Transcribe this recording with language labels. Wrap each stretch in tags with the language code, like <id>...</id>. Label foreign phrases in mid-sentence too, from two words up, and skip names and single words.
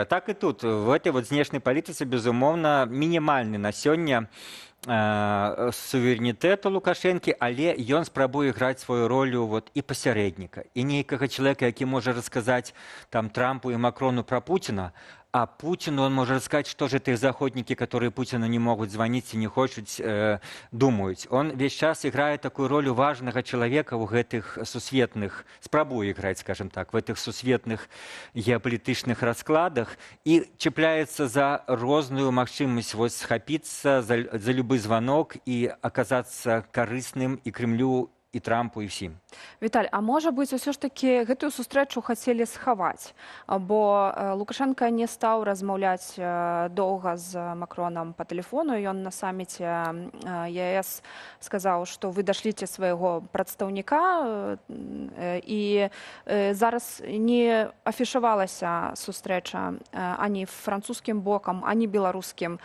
<be>Так і тут.</be> <ru>В этой</ru> <be>вот знешняй палітыцы, безумоўна, мінімальны на сёння суверэнітэту Лукашэнкі, але ён спрабуе граць сваю ролю вот, і пасярэдніка, і нейкага чалавека, які можа расказаць там Трампу і Макрону пра Пуціна,</be> <ru>а Путину он может сказать, что же это заходники, которые Путину не могут звонить и не хотят, думают. Он</ru> <be>весь час</be> <ru>играет такую роль важного человека в этих сусветных, спробует играть, скажем так, в этих сусветных геополитичных раскладах и цепляется за разную возможность вот схопиться за любой звонок и оказаться корыстным и Кремлю,</ru> <be>і Трампу, і всім. Віталь, а можа быць, усё ж такі гэтую сустрэчу хацелі схаваць, бо Лукашенко не стаў размаўляць доўга з Макронам па тэлефону. Ён на саміце ЕС сказаў, што вы дашліце свайго прадстаўніка, і зараз не афішавалася сустрэча ані французскім бокам, ані беларускім.</be>